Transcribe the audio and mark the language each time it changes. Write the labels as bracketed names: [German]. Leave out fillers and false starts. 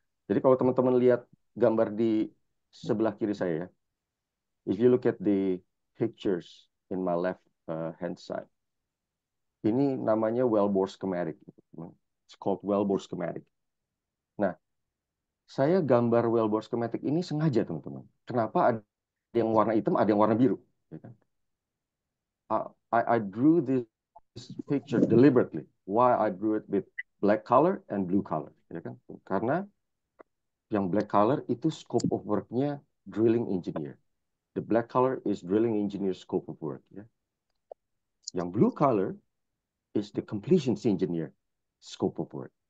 [Indonesian] Jadi kalau teman-teman lihat gambar di sebelah kiri saya ya, [English] if you look at the pictures in my left hand side, [Indonesian] ini namanya wellbore schematic. [English] It's called wellbore schematic. [Indonesian] Nah, saya gambar wellbore schematic ini sengaja teman-teman. Kenapa ada yang warna hitam, ada yang warna biru? Ya kan? [English] I drew this picture deliberately. Why I drew it with black color and blue color, [Indonesian] ya kan? Karena yang black color itu scope of work-nya drilling engineer. The black color is drilling engineer scope of work. Ya. Yang blue color is the completions engineer scope of work.